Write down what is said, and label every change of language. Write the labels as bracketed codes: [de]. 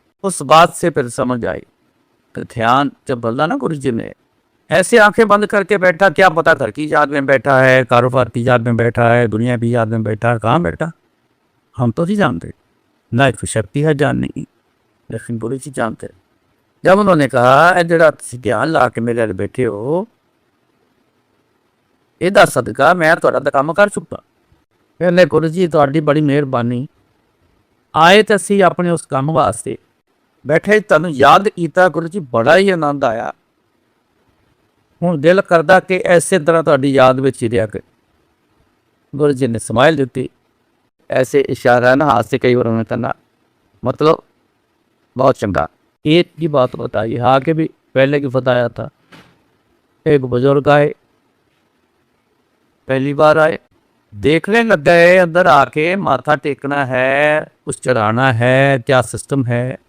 [hi] उस बात से फिर समझ आई कि ध्यान जब बोला ना गुरु जी ने, ऐसे आंखें बंद करके बैठा, क्या पता घर की याद में बैठा है, कारोबार की याद में बैठा है, दुनिया की याद में बैठा है, कहाँ बैठा हम तो नहीं जानते, ना एक शक्ति है जानने की, लेकिन गुरु जी जानते। जब उन्होंने कहा जरा ध्यान ला के मेरे बैठे हो, [pa] ਇਹਦਾ ਸਦਕਾ ਮੈਂ ਤੁਹਾਡਾ ਤਾਂ ਕੰਮ ਕਰ ਚੁੱਕਾ। ਕਹਿੰਦੇ ਗੁਰੂ ਜੀ ਤੁਹਾਡੀ ਬੜੀ ਮਿਹਰਬਾਨੀ, ਆਏ ਤਾਂ ਅਸੀਂ ਆਪਣੇ ਉਸ ਕੰਮ ਵਾਸਤੇ ਬੈਠੇ, ਤੁਹਾਨੂੰ ਯਾਦ ਕੀਤਾ ਗੁਰੂ ਜੀ, ਬੜਾ ਹੀ ਆਨੰਦ ਆਇਆ। ਹੁਣ ਦਿਲ ਕਰਦਾ ਕਿ ਐਸੇ ਤਰ੍ਹਾਂ ਤੁਹਾਡੀ ਯਾਦ ਵਿੱਚ ਹੀ ਰਿਹਾ ਕਰੇ। [hi] गुरु जी ने स्माइल दी, ऐसे इशारा ना हाथ से कई बार उन्होंने करना, मतलब बहुत चंगा। एक की बात बताई, आगे भी पहले की बताया था। एक बुजुर्ग आए, पहली बार आए, देखने लग गए, अंदर आके माथा टेकना है, कुछ चढ़ाना है, क्या सिस्टम है।